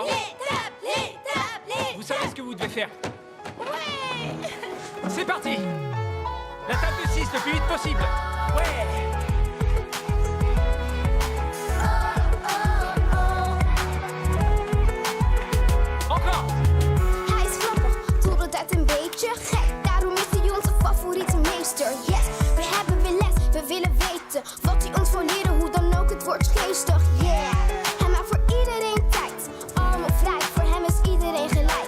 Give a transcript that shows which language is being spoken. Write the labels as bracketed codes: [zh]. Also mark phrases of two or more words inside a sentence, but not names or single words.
[fr] Les tables, les tables, les... Vous savez ce que vous devez faire. Ouais. C'est parti. La table de 6 le plus vite possible. Ouais. Encore. [nl] Hij is grappig, doet altijd een beetje gek. Daarom is hij onze favoriete meester. Yes, we hebben weer les, we willen weten wat hij ons wil leren, hoe dan ook, het wordt geestig. Yeah, hij maakt voor iedereen tijd, allemaal vrij, voor hem is iedereen gelijk.